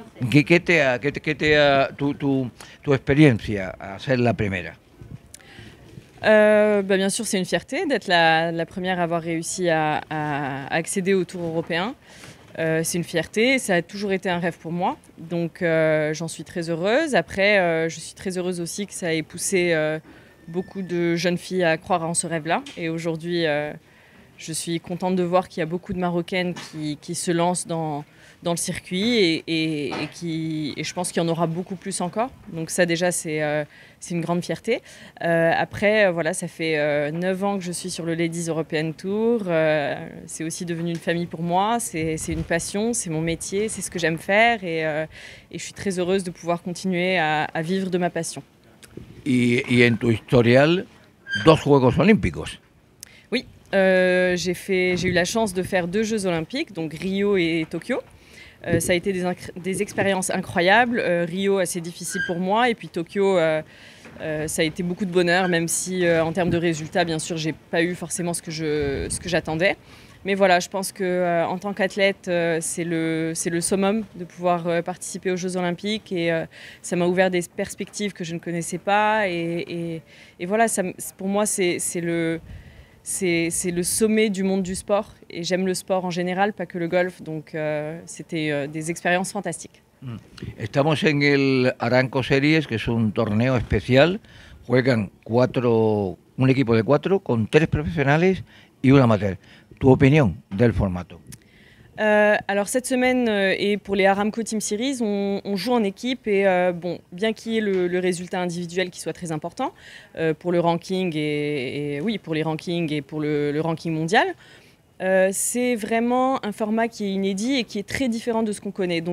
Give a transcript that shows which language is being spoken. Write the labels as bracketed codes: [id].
[es] ¿Qué te ha tu experiencia a ser la primera? [fr] Bien sûr, c'est une fierté d'être la première à avoir réussi à accéder au Tour européen. C'est une fierté, ça a toujours été un rêve pour moi, donc j'en suis très heureuse. Après, je suis très heureuse aussi que ça ait poussé beaucoup de jeunes filles à croire en ce rêve-là. Et aujourd'hui, je suis contente de voir qu'il y a beaucoup de Marocaines qui se lancent dans le circuit et je pense qu'il y en aura beaucoup plus encore. Donc ça déjà, c'est une grande fierté. Après, voilà, ça fait 9 ans que je suis sur le Ladies European Tour. C'est aussi devenu une famille pour moi. C'est une passion, c'est mon métier, c'est ce que j'aime faire. Et je suis très heureuse de pouvoir continuer à vivre de ma passion. [es] Y en tu historial, 2 Juegos Olímpicos. [fr] Oui, j'ai eu la chance de faire 2 Jeux Olympiques, donc Rio et Tokyo. Ça a été des expériences incroyables. Rio, assez difficile pour moi. Et puis Tokyo, ça a été beaucoup de bonheur, même si en termes de résultats, bien sûr, j'ai pas eu forcément ce que j'attendais. Mais voilà, je pense qu'en tant qu'athlète, c'est le summum de pouvoir participer aux Jeux Olympiques. Et ça m'a ouvert des perspectives que je ne connaissais pas. Et voilà, pour moi, c'est le sommet du monde du sport et j'aime le sport en général, pas que le golf, donc c'était des expériences fantastiques. [es] Estamos en el Aramco Series, que es un torneo especial. Juegan un equipo de 4 con 3 profesionales y un amateur. Tu opinión del formato? [fr] Alors cette semaine et pour les Aramco Team Series, on joue en équipe et bon, bien qu'il y ait le résultat individuel qui soit très important pour le ranking et oui, pour les rankings et pour le ranking mondial, c'est vraiment un format qui est inédit et qui est très différent de ce qu'on connaît.